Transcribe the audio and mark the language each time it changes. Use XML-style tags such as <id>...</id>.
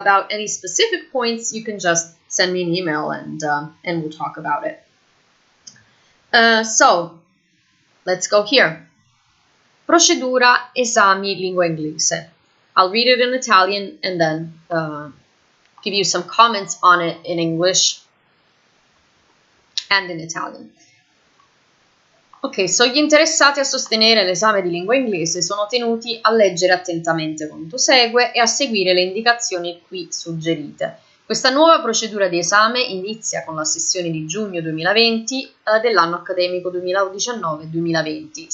<en>about any specific points, you can just send me an email and we'll talk about it. So, let's go here.</en> <it>Procedura esami lingua inglese.</it> <en>I'll read it in Italian and then give you some comments on it in English and in Italian. Ok, so</en> <it>gli interessati a sostenere l'esame di lingua inglese sono tenuti a leggere attentamente quanto segue e a seguire le indicazioni qui suggerite. Questa nuova procedura di esame inizia con la sessione di giugno 2020 dell'anno accademico 2019-2020.</it>